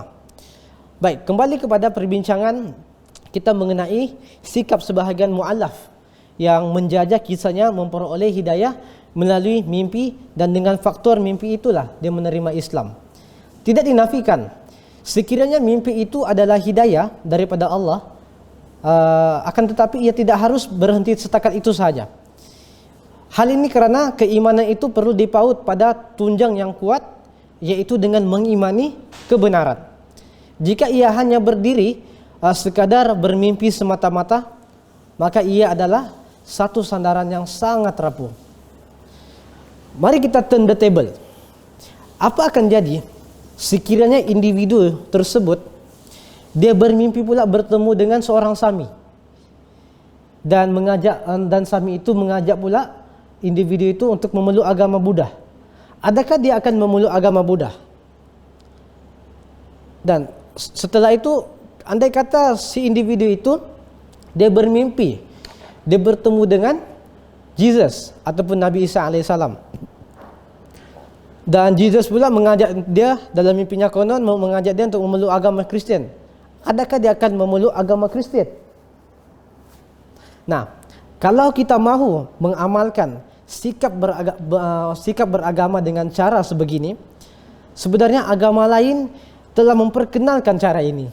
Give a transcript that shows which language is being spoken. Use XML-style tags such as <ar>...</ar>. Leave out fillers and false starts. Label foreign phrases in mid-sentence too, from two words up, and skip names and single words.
<ms>Baik, kembali kepada perbincangan kita mengenai sikap sebahagian mu'allaf yang menjajah kisahnya memperoleh hidayah melalui mimpi, dan dengan faktor mimpi itulah dia menerima Islam. Tidak dinafikan sekiranya mimpi itu adalah hidayah daripada Allah, akan tetapi ia tidak harus berhenti setakat itu saja. Hal ini kerana keimanan itu perlu dipaut pada tunjang yang kuat, yaitu dengan mengimani kebenaran. Jika ia hanya berdiri sekadar bermimpi semata-mata, maka ia adalah satu sandaran yang sangat rapuh. Mari kita</ms> <en>turn the table.</en> <ms>Apa akan jadi sekiranya individu tersebut dia bermimpi pula bertemu dengan seorang sami dan sami itu mengajak pula individu itu untuk memeluk agama Buddha? Adakah dia akan memeluk agama Buddha? Dan setelah itu, andai kata si individu itu dia bermimpi dia bertemu dengan Jesus ataupun Nabi Isa alaihissalam, dan Jesus pula mengajak dia dalam mimpinya, konon mengajak dia untuk memeluk agama Kristian. Adakah dia akan memeluk agama Kristian? Nah, kalau kita mahu mengamalkan sikap beragama dengan cara sebegini, sebenarnya agama lain telah memperkenalkan cara ini.</ms>